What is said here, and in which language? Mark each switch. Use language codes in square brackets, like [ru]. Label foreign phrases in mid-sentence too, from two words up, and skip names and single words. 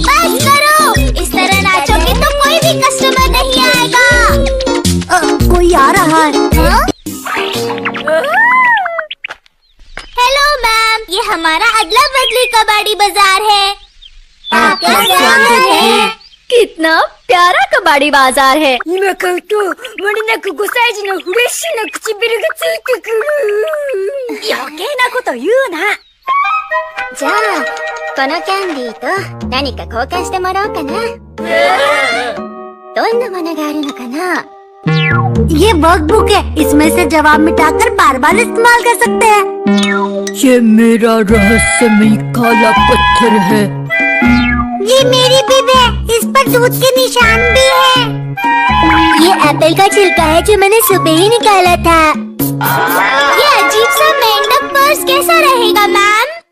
[hi] बस करो, इस तरह नाचोगे तो कोई भी कस्टमर नहीं आएगा। कोई आ रहा है। हेलो मैम, ये हमारा अदला बदली कबाड़ी बाजार है। आपका स्वागत है। कितना प्यारा कबाड़ी बाजार है। [ja] 今買うと漏れなく5歳児のフレッシュな唇がついてくる。余計なこと言うな。じゃあこのキャンディーと何か交換してもらおうかな。どんなものがあるのかな。 [hi] ये वर्कबुक है, इसमें से जवाब मिटाकर बार बार इस्तेमाल कर सकते हैं। ये मेरा रहस्यमय काला पत्थर है। ये मेरी बिब है, इस पर दूध के निशान भी है। ये एप्पल का छिलका है जो मैंने सुबह ही निकाला था। ये अजीब सा मेंढक पर्स कैसा रहेगा मैम?